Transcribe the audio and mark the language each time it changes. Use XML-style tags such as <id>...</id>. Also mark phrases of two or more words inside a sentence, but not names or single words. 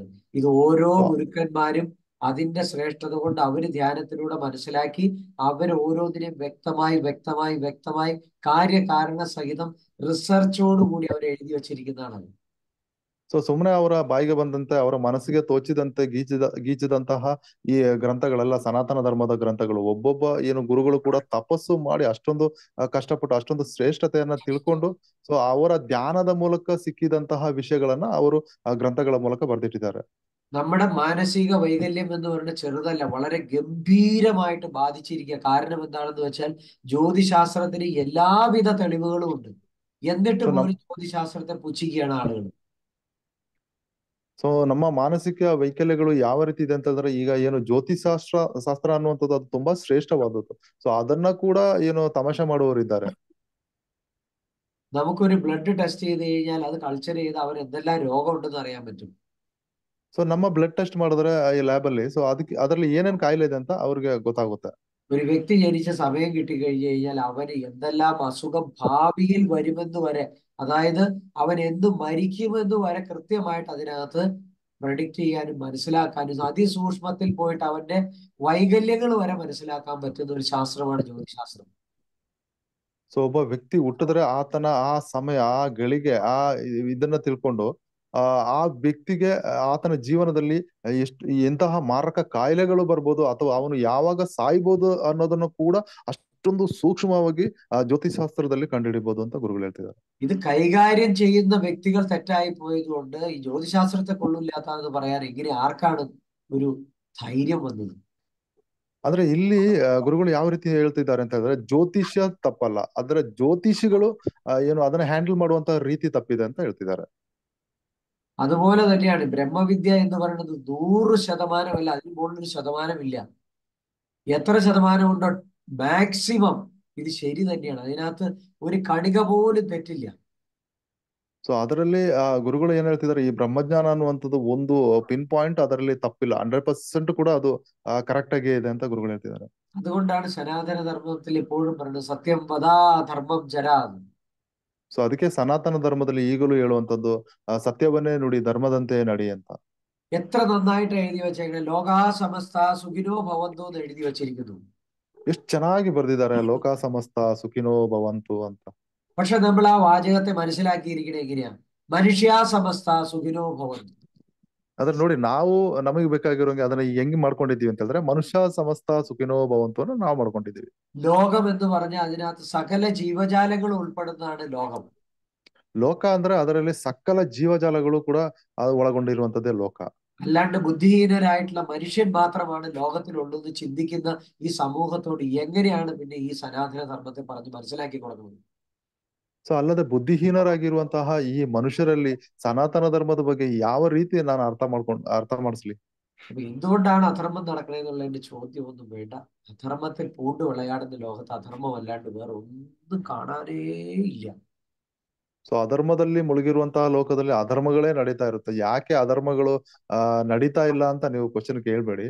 <ml>ഇത് ഓരോ ഗുരുക്കന്മാരും അതിന്റെ ശ്രേഷ്ഠത കൊണ്ട് അവര് ധ്യാനത്തിലൂടെ മനസ്സിലാക്കി അവർ ഓരോന്നിനെയും വ്യക്തമായി കാര്യകാരണ സഹിതം റിസർച്ചോടുകൂടി അവർ എഴുതി വച്ചിരിക്കുന്നതാണ്.</ml> <kn>ಸೊ ಸುಮ್ಮನೆ ಅವರ ಬಾಯಿಗೆ ಬಂದಂತೆ ಅವರ ಮನಸ್ಸಿಗೆ ತೋಚಿದಂತೆ ಗೀಚಿದಂತಹ ಈ ಗ್ರಂಥಗಳೆಲ್ಲ ಸನಾತನ ಧರ್ಮದ ಗ್ರಂಥಗಳು. ಒಬ್ಬೊಬ್ಬ ಏನು ಗುರುಗಳು ಕೂಡ ತಪಸ್ಸು ಮಾಡಿ ಅಷ್ಟೊಂದು ಕಷ್ಟಪಟ್ಟು ಅಷ್ಟೊಂದು ಶ್ರೇಷ್ಠತೆಯನ್ನ ತಿಳ್ಕೊಂಡು ಸೊ ಅವರ ಧ್ಯಾನದ ಮೂಲಕ ಸಿಕ್ಕಿದಂತಹ ವಿಷಯಗಳನ್ನ ಅವರು ಆ ಗ್ರಂಥಗಳ ಮೂಲಕ ಬರ್ದಿಟ್ಟಿದ್ದಾರೆ.</kn> <ml>നമ്മുടെ മാനസിക വൈകല്യം എന്ന് പറയുന്നത് ചെറുതല്ല, വളരെ ഗംഭീരമായിട്ട് ബാധിച്ചിരിക്കുക. കാരണം എന്താണെന്ന് വെച്ചാൽ ജ്യോതിശാസ്ത്രത്തിന് എല്ലാവിധ തെളിവുകളും ഉണ്ട്. എന്നിട്ട് പോലും ജ്യോതിശാസ്ത്രത്തെ പുച്ഛിക്കുകയാണ് ആളുകൾ.</ml> <kn>ಸೊ ನಮ್ಮ ಮಾನಸಿಕ ವೈಕಲ್ಯಗಳು ಯಾವ ರೀತಿ ಇದೆ ಅಂತಂದ್ರೆ, ಈಗ ಏನು ಶಾಸ್ತ್ರ ಅನ್ನುವಂಥದ್ದು ಅದು ತುಂಬಾ ಶ್ರೇಷ್ಠವಾದದ್ದು. ಸೊ ಅದನ್ನ ಕೂಡ ಏನು ತಮಾಷೆ ಮಾಡುವವರಿದ್ದಾರೆ.</kn> <ml>നമുക്കൊരു</ml> <en>blood test</en> <ml>ചെയ്ത് കഴിഞ്ഞാൽ അത് കൾച്ചർ ചെയ്ത് അവർ എന്തെല്ലാം രോഗം ഉണ്ടെന്ന് അറിയാൻ പറ്റും.</ml> <kn>ಸೊ ನಮ್ಮ</kn> <en>blood test</en> <kn>ಮಾಡಿದ್ರೆ ಈ ಲ್ಯಾಬ್ ಅಲ್ಲಿ ಸೊ ಅದರಲ್ಲಿ ಏನೇನ್ ಕಾಯಿಲೆ ಇದೆ ಅಂತ ಅವ್ರಿಗೆ ಗೊತ್ತಾಗುತ್ತೆ.</kn> <ml>ഒരു വ്യക്തി ജനിച്ച സമയം കിട്ടിക്കഴിഞ്ഞു കഴിഞ്ഞാൽ അവന് എന്തെല്ലാം അസുഖം ഭാവിയിൽ വരുമെന്ന് വരെ, അതായത് അവൻ എന്ത് മരിക്കുമെന്ന് വരെ കൃത്യമായിട്ട് അതിനകത്ത് പ്രഡിക്റ്റ് ചെയ്യാനും മനസ്സിലാക്കാനും അതിസൂക്ഷ്മത്തിൽ പോയിട്ട് അവന്റെ വൈകല്യങ്ങൾ വരെ മനസ്സിലാക്കാൻ പറ്റുന്ന ഒരു ശാസ്ത്രമാണ് ജ്യോതിശാസ്ത്രം.</ml> <kn>ಸೊ ಒಬ್ಬ ವ್ಯಕ್ತಿ ಹುಟ್ಟಿದ್ರೆ ಆತನ ಆ ಸಮಯ ಆ ಗಳಿಗೆ ಇದನ್ನ ತಿಳ್ಕೊಂಡು ಆ ವ್ಯಕ್ತಿಗೆ ಆತನ ಜೀವನದಲ್ಲಿ ಎಂತಹ ಮಾರಕ ಕಾಯಿಲೆಗಳು ಬರ್ಬೋದು ಅಥವಾ ಅವನು ಯಾವಾಗ ಸಾಯ್ಬೋದು ಅನ್ನೋದನ್ನು ಕೂಡ ಅಷ್ಟೊಂದು ಸೂಕ್ಷ್ಮವಾಗಿ ಜ್ಯೋತಿಷಾಸ್ತ್ರದಲ್ಲಿ ಕಂಡುಹಿಡಿಬಹುದು ಅಂತ ಗುರುಗಳು ಹೇಳ್ತಿದ್ದಾರೆ.</kn> <ml>ഇത് കൈകാര്യം ചെയ്യുന്ന വ്യക്തികൾ തെറ്റായി പോയതുകൊണ്ട് ഈ ജ്യോതിശാസ്ത്രത്തെ കൊള്ളില്ലാത്തതെന്ന് പറയാൻ എങ്ങനെ ആർക്കാണ് ഒരു ധൈര്യം വന്നത്?</ml> <kn>ಆದ್ರೆ ಇಲ್ಲಿ ಗುರುಗಳು ಯಾವ ರೀತಿ ಹೇಳ್ತಿದ್ದಾರೆ ಅಂತ ಹೇಳಿದ್ರೆ ಜ್ಯೋತಿಷ್ಯ ತಪ್ಪಲ್ಲ, ಆದ್ರೆ ಜ್ಯೋತಿಷಿಗಳು ಏನು ಅದನ್ನ ಹ್ಯಾಂಡಲ್ ಮಾಡುವಂತ ರೀತಿ ತಪ್ಪಿದೆ ಅಂತ ಹೇಳ್ತಿದ್ದಾರೆ.</kn> <ml>അതുപോലെ തന്നെയാണ് ബ്രഹ്മവിദ്യ എന്ന് പറയുന്നത് 100% അല്ല, അതിന് മുകളിലൊരു ശതമാനമില്ല. എത്ര ശതമാനമുണ്ടോ മാക്സിമം ഇത് ശരി തന്നെയാണ്. അതിനകത്ത് ഒരു കണിക പോലും തെറ്റില്ല.</ml> <kn>ಸೊ ಅದರಲ್ಲಿ ಗುರುಗಳು ಏನ್ ಹೇಳ್ತಿದ್ದಾರೆ, ಈ ಬ್ರಹ್ಮಜ್ಞಾನ ಅನ್ನುವಂಥದ್ದು ಒಂದು</kn> <en>pin point</en> <kn>ಅದರಲ್ಲಿ ತಪ್ಪಿಲ್ಲ, 100% ಕೂಡ ಅದು ಕರೆಕ್ಟ್ ಆಗೇ ಇದೆ ಅಂತ ಗುರುಗಳು ಹೇಳ್ತಿದ್ದಾರೆ.</kn> <ml>അതുകൊണ്ടാണ് സനാതന ധർമ്മത്തിൽ എപ്പോഴും പറയുന്നത്</ml> <sa>सत्यं वद धर्मं चर.</sa> <kn>ಸೊ ಅದಕ್ಕೆ ಸನಾತನ ಧರ್ಮದಲ್ಲಿ ಈಗಲೂ ಹೇಳುವಂತದ್ದು ಸತ್ಯವನ್ನೇ ನುಡಿ ಧರ್ಮದಂತೆ ನಡಿ ಅಂತ.</kn> <ml>എത്ര നന്നായിട്ട് എഴുതി വെച്ചേക്കണേ,</ml> <sa>लोकाः समस्ताः सुखिनो भवन्तु</sa> <ml>എന്ന് എഴുതി വെച്ചിരിക്കുന്നു.</ml> <kn>ಎಷ್ಟು ಚೆನ್ನಾಗಿ ಬರ್ದಿದ್ದಾರೆ,</kn> <sa>लोका समस्त सुखिनो भवन्तु</sa> <kn>ಅಂತ.</kn> <ml>പക്ഷെ നമ്മൾ ആ വാചകത്തെ മനസ്സിലാക്കിയിരിക്കണേ എങ്ങനെയാ?</ml> <sa>मनुष्य समस्त सुखिनो भवन्तु.</sa> <kn>ಅದ್ರ ನೋಡಿ ನಾವು ನಮಗೆ ಬೇಕಾಗಿರೋಂಗೆ ಅದನ್ನ ಹೆಂಗ್ ಮಾಡ್ಕೊಂಡಿದೀವಿ ಅಂತ ಹೇಳಿದ್ರೆ</kn> <sa>मनुष्य समस्त सुखिनो भवन्तु</sa> <kn>ಅನ್ನು ನಾವು ಮಾಡ್ಕೊಂಡಿದೀವಿ.</kn> <ml>ലോകം എന്ന് പറഞ്ഞാൽ അതിനകത്ത് സകല ജീവജാലങ്ങൾ ഉൾപ്പെടുന്നതാണ് ലോകം.</ml> <kn>ಲೋಕ ಅಂದ್ರೆ ಅದರಲ್ಲಿ ಸಕಲ ಜೀವಜಾಲಗಳು ಕೂಡ ಒಳಗೊಂಡಿರುವಂತದ್ದೇ ಲೋಕ.</kn> <ml>അല്ലാണ്ട് ബുദ്ധിഹീനരായിട്ടുള്ള മനുഷ്യൻ മാത്രമാണ് ലോകത്തിലുള്ളതെന്ന് ചിന്തിക്കുന്ന ഈ സമൂഹത്തോട് എങ്ങനെയാണ് പിന്നെ ഈ സനാതന ധർമ്മത്തെ പറഞ്ഞ് മനസ്സിലാക്കി കൊടുക്കുന്നത്?</ml> <kn>ಸೊ ಅಲ್ಲದೆ ಬುದ್ಧಿಹೀನರಾಗಿರುವಂತಹ ಈ ಮನುಷ್ಯರಲ್ಲಿ ಸನಾತನ ಧರ್ಮದ ಬಗ್ಗೆ ಯಾವ ರೀತಿ ನಾನು ಅರ್ಥ ಮಾಡಿಸ್ಲಿ?</kn> <ml>അപ്പൊ എന്തുകൊണ്ടാണ് അധർമ്മം നടക്കണേന്നുള്ളതിന്റെ ചോദ്യം ഒന്നും വേണ്ട. അധർമ്മത്തിൽ പൂണ്ട് വിളയാടുന്ന ലോകത്ത് അധർമ്മം അല്ലാണ്ട് വേറെ ഒന്നും കാണാനേ ഇല്ല.</ml> <kn>ಸೊ ಅಧರ್ಮದಲ್ಲಿ ಮುಳುಗಿರುವಂತಹ ಲೋಕದಲ್ಲಿ ಅಧರ್ಮಗಳೇ ನಡೀತಾ ಇರುತ್ತೆ. ಯಾಕೆ ಅಧರ್ಮಗಳು ನಡೀತಾ ಇಲ್ಲ ಅಂತ ನೀವು ಕ್ವಶನ್ ಕೇಳ್ಬೇಡಿ.</kn>